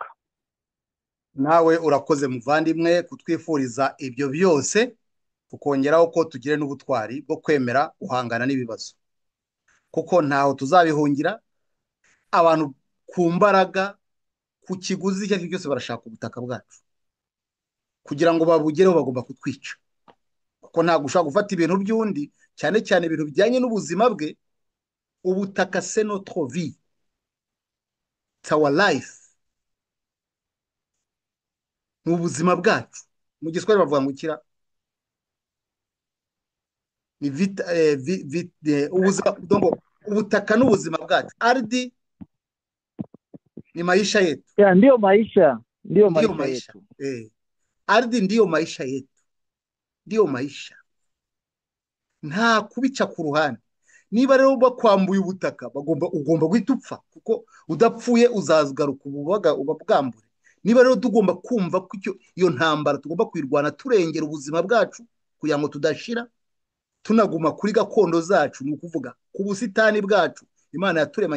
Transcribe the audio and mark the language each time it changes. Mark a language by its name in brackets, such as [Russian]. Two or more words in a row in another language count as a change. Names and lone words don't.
[Kinyarwanda] Nawe urakoze muvandimwe kutwifuriza ibyo byose, tukongeraho ko tugire n'ubutwari bwo kwemera guhangana n'ibibazo, kuko ntaho tuzabihungira. Abantu ku mbaraga, ku kiguzi icyo ari cyo cyose barashaka ubutaka bwacu, kugira ngo babugereho bagomba kutwica, kuko ntabwo ushobora gufata ibintu by'undi, cyane cyane ibintu bijyanye n'ubuzima bwe. [French] Ubutaka c'est notre vie, [English] it's our life, [Kinyarwanda] ni ubuzima bwacu. Mu Giswahili bavuga ngo ikira ni ubutaka n'ubuzima bwacu. [Swahili] Ardhi ni maisha yetu, ndio maisha yetu. Ardhi ndio maisha yetu, ndio maisha, [Kinyarwanda] nta kubica ku ruhande. Niba rero bakwambuye ubutaka, ugomba guhita upfa, kuko udapfuye uzagaruka ubabwambure. Niba rero tugomba kumva ko iyo ntambara tugomba kwirwana turengera ubuzima bwacu kugira ngo tudashira, tunaguma kuri gakondo zacu, ni ukuvuga ku busitani bwacu Imana yaturemanye.